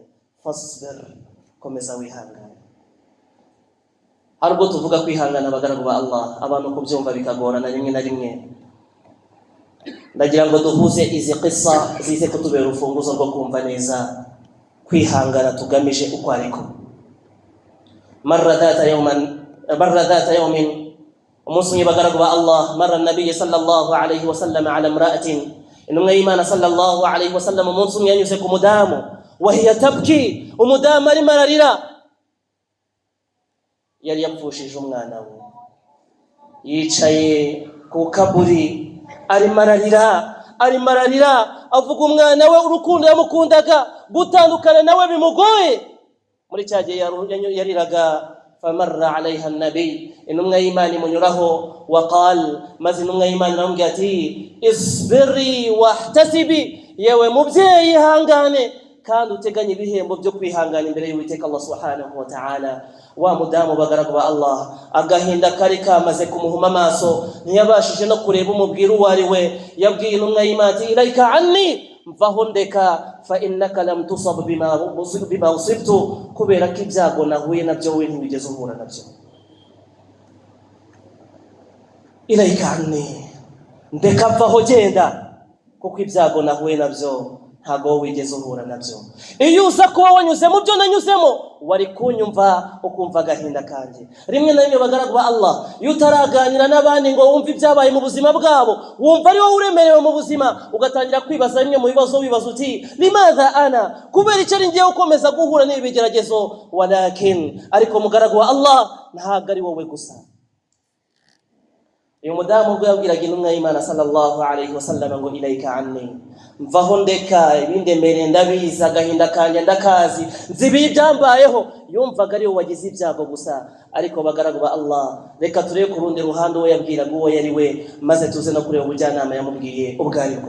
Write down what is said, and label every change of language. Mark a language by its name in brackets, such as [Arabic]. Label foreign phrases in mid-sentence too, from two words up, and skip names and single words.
[Kinyarwanda] Fasbir, komeza wihangane. Harubwo tuvuga kwihangana bagaragu ba Allah, abantu kubyumva bikagorana rimwe na rimwe. Ndagira ngo duhuze izi qissa zize kutubera urufunguzo rwo kumva neza kwihangana tugamije uko ariko. [Arabic] مرة ذات يوم, [Kinyarwanda] umunsi bagaragu ba Allah, [Arabic] مر النبي صلى الله عليه وسلم على امرأة, [Kinyarwanda] intumwa y'Imana [Arabic] صلى الله عليه وسلم [Kinyarwanda] umunsi yanyuze ku mudamu, [Arabic] وهي تبكي, [Kinyarwanda] umudamu arimo ararira, yari yapfushije umwana we, yicaye ku kaburi arimo ararira, avuga umwana we urukundo yamukundaga, gutandukana nawe bimugoye. Muri cya gihe yariraga, [Arabic] فمر عليها النبي, [Kinyarwanda] intumwa y'Imana imunyuraho, waqal, maze intumwa y'Imana iramubwira ati [Arabic] اصبري واحتسبي, [Kinyarwanda] yewe mubyeyi ihangane kandi uteganye ibihembo byo kwihangana imbere y'Uwiteka [Arabic] الله سبحانه وتعالى. [Kinyarwanda] Wa mudamu bagaragu ba Allah, agahinda kari kamaze kumuhuma amaso, ntiyabashije no kureba umubwira uwo ari we. Yabwiye intumwa y'Imana ati [Arabic] إليك عني, [Kinyarwanda] mvaho ndeka, [Arabic] فإنك لم تصب بما أصبت, [Kinyarwanda] kubera ko ibyago nahuye nabyo we ntiwigeze uhura nabyo. [Arabic] إليك عني, [Kinyarwanda] ndeka mvaho genda, kuko ibyago nahuye nabyo ntago wigeze uhura nabyo. Iyo uza kuba wanyuze mu byo nanyuzemo wari kunyumva ukumva agahinda kanjye. Rimwe na rimwe bagaragu ba Allah, iyo utaraganira n'abandi ngo wumve ibyabaye mu buzima bwabo, wumva ari wowe uremerewe mu buzima, ugatangira kwibaza bimwe mu bibazo, wibaza uti [Arabic] لماذا أنا, [Kinyarwanda] kubera icyo ari ngiye ukomeza guhura n'ibigeragezo. Walakin ariko mugaragu wa Allah, ntago ari wowe gusa. Uyu mudamu ubwo yabwiraga intumwa y'Imana [Arabic] صلى الله عليه وسلم [Kinyarwanda] ngo [Arabic] إليك عني, [Kinyarwanda] mvaho ndeka ibindemere ndabizi, agahinda kanjye ndakazi, nzibi byambayeho. Yumvaga ari we wagize ibyago gusa. Ariko bagaragu ba Allah, reka turebe ku rundi ruhande uwo yabwiraga uwo yari we, maze tuze no kureba ubujyanama yamubwiye ubwo aribwo.